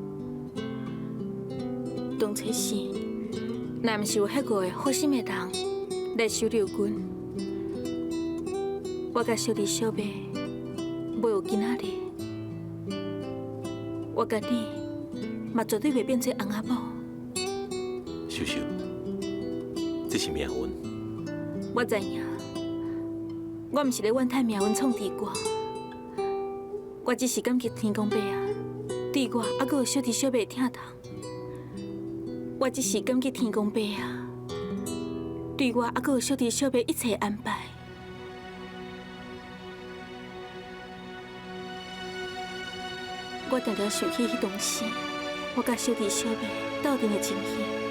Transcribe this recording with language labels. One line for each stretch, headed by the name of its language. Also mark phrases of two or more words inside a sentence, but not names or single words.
Min Nan Chinese: 当初时，若毋是有遐个好心的人来收留阮，我甲小弟小妹袂有今仔日。我甲你嘛绝对袂变做翁仔某。秀秀，这是命运。我知影。我毋是咧怨叹命运创治我， 我只是感激天公伯啊，对我还阁有小弟小妹疼痛。我只是感激天公伯啊，对我还阁有小弟小妹一切安排。我常常想起迄当时，我甲小弟小妹斗阵的情形。